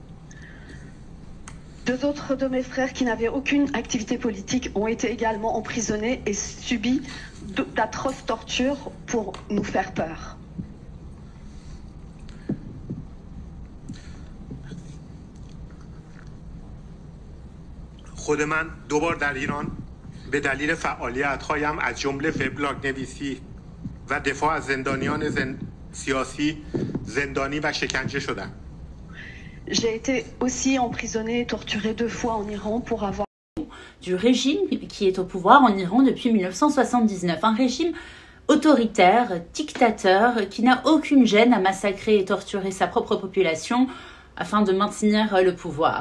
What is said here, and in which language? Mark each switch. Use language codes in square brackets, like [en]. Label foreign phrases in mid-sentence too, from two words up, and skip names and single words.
[fr] Deux autres de mes frères qui n'avaient aucune activité politique ont été également emprisonnés et subi d'atroces tortures pour nous faire peur. [fa] خود من دوبار در ایران به دلیل فعالیت‌هایم از جمله وبلاگ نویسی و دفاع از زندانیان سیاسی زندانی و شکنجه شدم. [fr] J'ai été aussi emprisonnée et torturée 2 fois en Iran pour avoir du régime qui est au pouvoir en Iran depuis 1979, un régime autoritaire, dictateur, qui n'a aucune gêne à massacrer et torturer sa propre population afin de maintenir le pouvoir.